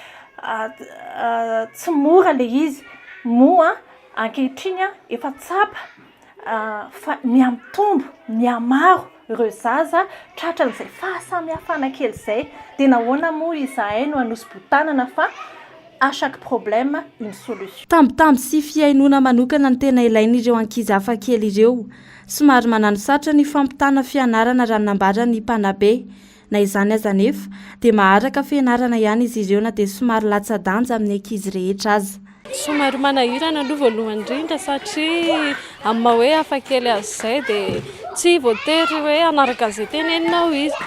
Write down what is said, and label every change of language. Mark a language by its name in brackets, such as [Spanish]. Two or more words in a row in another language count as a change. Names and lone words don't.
[Malagasy] tsy mora le izy moa ankehitriny efa tsapa fa miamitombo miamaro ireo zaza tratra n'izay fahasamihafana kely izay dia nahoana moa izahay no anosobotanana fa [French] à chaque problème une solution. [Malagasy] Tambitamby sy fiainona manokana ny tena ilain'ireo ankizy hafa kely ireo. Somary manano satra ny fampitana fianarana raha nambara ny mpanabe. Na izany aza nefa dia maharaka fianarana ihany izy ireo na dia somary latsa-danja amin'ny ankizy rehetra aza. Somary manahirana aloha voalohany indrindra satria amin'ny maha hoe hafa kely azy izay dia tsy voatery hoe anaraka izay tenenina ho izy.